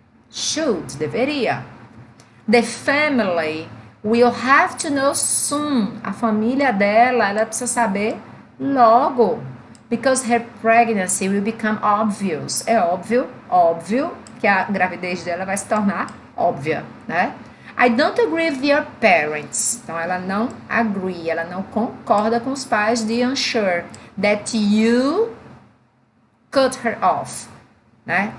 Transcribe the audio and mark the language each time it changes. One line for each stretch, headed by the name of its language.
English: Should,
Portuguese: deveria.
English: The family will have to know soon.
Portuguese: A família dela, ela precisa saber logo.
English: Because her pregnancy will become obvious.
Portuguese: É óbvio que a gravidez dela vai se tornar óbvia, né?
English: I don't agree with your parents.
Portuguese: Então, ela não agree, ela não concorda com os pais de
English: Unsure that you cut her off,
Portuguese: né?